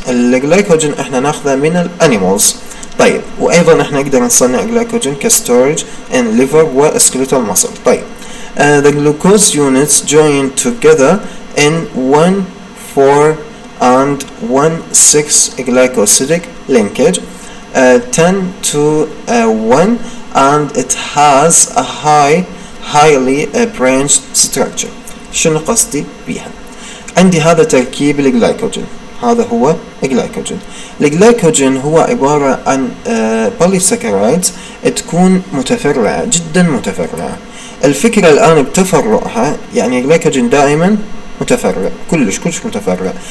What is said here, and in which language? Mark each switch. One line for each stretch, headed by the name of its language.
Arabic: الجلايكوجين احنا ناخذه من الانيمالز. طيب وايضا احنا نقدر نصنع جلايكوجين كستورج
English: in liver
Arabic: وskeletal muscle.
English: طيب the glucose units join together in 1,4 and 1,6 glycosidic linkage 10 to 1 and it has a highly branched structure.
Arabic: شنو قصدي بيها؟ عندي هذا تركيب الجلايكوجين، هذا هو الجلايكوجين. الجلايكوجين هو عبارة عن بوليساكرايدز تكون متفرعة جدا متفرعة. الفكرة الآن بتفرعها يعني الجلايكوجين دائما متفرع، كلش متفرع.